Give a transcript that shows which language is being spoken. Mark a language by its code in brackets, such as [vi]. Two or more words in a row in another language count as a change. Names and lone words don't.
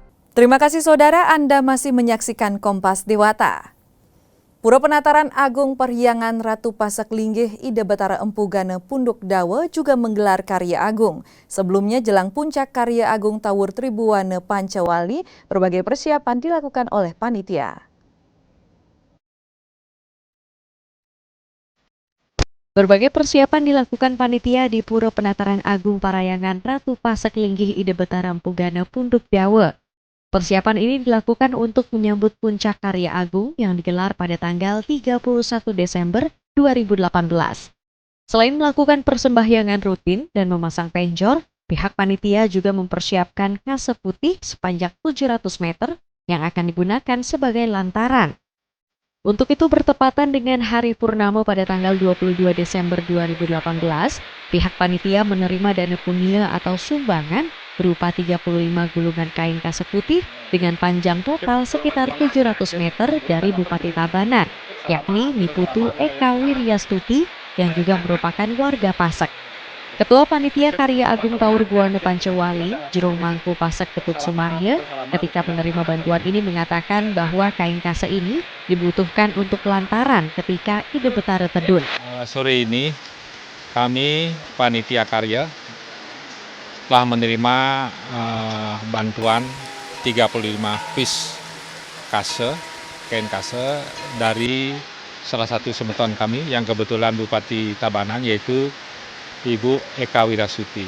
[id] Terima kasih saudara, Anda masih menyaksikan Kompas Dewata. Pura Penataran Agung Parahyangan Ratu Pasak Linggih Ida Batara Empu Gana Punduk Dawa juga menggelar karya agung. Sebelumnya jelang puncak karya agung Tawur Tribuana Pancawali, berbagai persiapan dilakukan oleh panitia. Berbagai persiapan dilakukan panitia di Pura Penataran Agung Parahyangan Ratu Pasak Linggih Ida Batara Empu Gana Punduk Dawa. Persiapan ini dilakukan untuk menyambut puncak karya agung yang digelar pada tanggal 31 Desember 2018. Selain melakukan persembahyangan rutin dan memasang penjor, pihak panitia juga mempersiapkan kase putih sepanjang 700 meter yang akan digunakan sebagai lantaran. Untuk itu bertepatan dengan hari purnama pada tanggal 22 Desember 2018, pihak panitia menerima dana punya atau sumbangan berupa 35 gulungan kain kase putih dengan panjang total sekitar 700 meter dari Bupati Tabanan, yakni Niputu Eka Wiryastuti yang juga merupakan warga Pasak. Ketua Panitia Karya Agung Tawur Buana Pancawali, Jero Mangku Pasak Ketut Sumarya, ketika menerima bantuan ini mengatakan bahwa kain kase ini dibutuhkan untuk lantaran ketika Ida Batara Tedun. Sore ini kami Panitia Karya telah menerima bantuan 35 piece kase, kain kase dari salah satu semeton kami yang kebetulan Bupati Tabanan, yaitu Ibu Eka Wiryastuti.